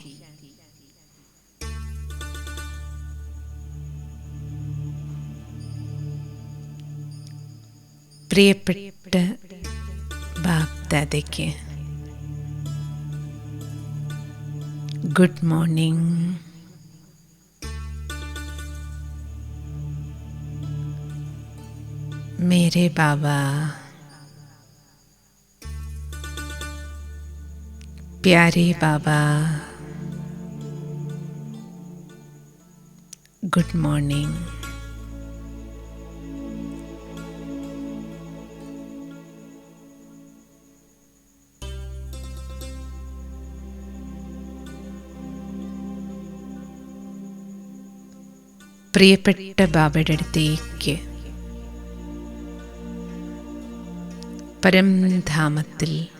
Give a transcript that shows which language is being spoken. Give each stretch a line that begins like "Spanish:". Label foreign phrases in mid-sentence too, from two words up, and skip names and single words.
Malayalam: പ്രിയപ്പെട്ട ബാപ്ദാദയ്ക്ക്
English: good morning.
Hindi: मेरे बाबा, प्यारे बाबा,
English: good morning.
Malayalam: പ്രിയപ്പെട്ട ബാബയുടെ അടുത്തേക്ക് പരംധാമത്തിൽ